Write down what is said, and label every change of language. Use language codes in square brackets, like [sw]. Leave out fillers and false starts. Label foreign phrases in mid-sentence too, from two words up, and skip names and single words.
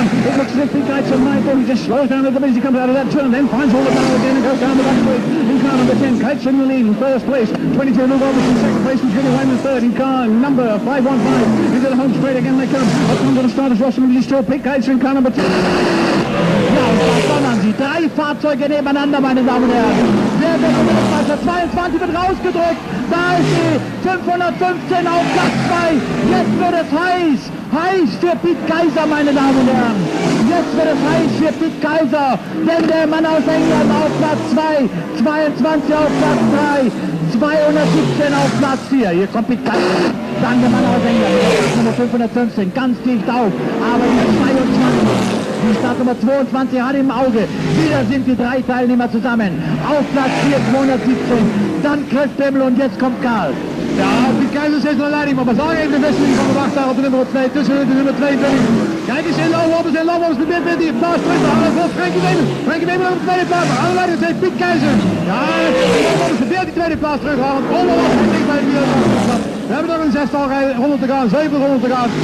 [en] It looks as if Pete Cates is mindful. He just slows down a little bit as he comes out of that turn, then finds all the power again and goes down the back straight. In car number 10, Cates in the lead in first place. 22, Lou Roberts in second place, and Jimmy Wayman third. In car number 515, into the home straight again they come. Up under the starters, Ross and still Pete Cates in car number 2. [de] Ja, und da sondern sie. 3 Fahrzeuge nebeneinander, meine Damen und Herren. Der Weltmeister 22 wird rausgedrückt. Da ist sie. 515 auf Platz 2. Jetzt wird es heiß. Heiß für Pete Kaiser, meine Damen und Herren. Jetzt wird es heiß für Pete Kaiser. Denn der Mann aus England auf Platz 2. 22 auf Platz 3. 217 auf Platz 4. Hier kommt Pete Kaiser. Dann der Mann aus England. Nummer 515. Ganz dicht auf. Aber die 22. Die Startnummer 22 hat im Auge. Wieder sind die 3 Teilnehmer zusammen. Auf Platz 4, 217. Dann Chris Bemmel und jetzt kommt Karl. [nl] Ja, Piet Keizer zit naar leiding, maar we zagen even de wisseling van de wachtzaal op de nummer 2 tussen de nummer 22. Kijk eens in Lau Wobbes probeert weer die plaats terug te halen voor Frankie Weeman. Frankie Weeman op de tweede plaats, aan de leiding zit Piet Keizer. Ja, Lau Wobbes probeert die tweede plaats terug te halen. Ongelooflijk dicht bij de wereldkampioenschap. We hebben nog een 6-tal ronden te gaan, 7 ronden te gaan.